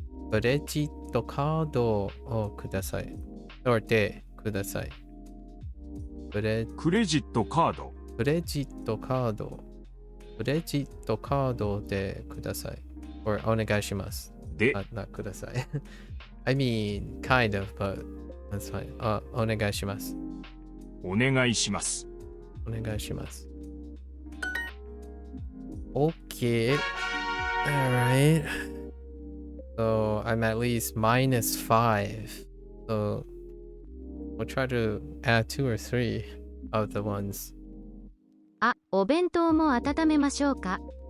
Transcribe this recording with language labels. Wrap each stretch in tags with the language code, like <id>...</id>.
<ja>クレジットカードをください。でください。クレジットカード。クレジットカード。クレジットカードでください。 or お願いします。で、なください。</ja> <en>I mean, kind of, but that's fine.</en> <ja>お願いします。お願いします。お願いします。</ja> <en>Okay. Alright. So I'm at least -5. So we'll try to add 2 or 3 of the ones.</en> <ja>あ、お弁当も温めましょうか。</ja>